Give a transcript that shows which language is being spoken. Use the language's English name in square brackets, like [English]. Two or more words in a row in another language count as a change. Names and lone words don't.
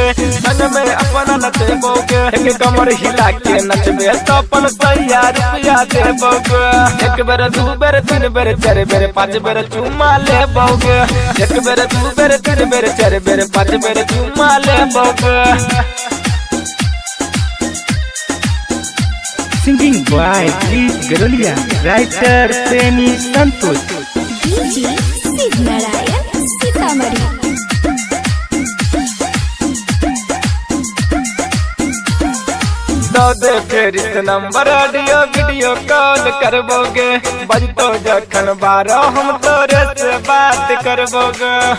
[Magahi] संग में अपना नचैबोगे। एक कमर हिला के नचबे तो अपन सैया रुपया देबोगे। एक बेर दू बेर तीन बेर चार बेर पांच बेर चुम्मा ले बोगे। एक बेर दू बेर तीन बेर चार बेर पांच बेर चुम्मा ले बोगे। [English] Singing by Dilip Garolia. Writer Premi Santosh. DJ Siv Narayan Sitamarhi. [Magahi] दे फिर इस नंबर [English] audio video call [Magahi] करबोगे। बजतो जखन बारो हम तोरे से बात करबोगे।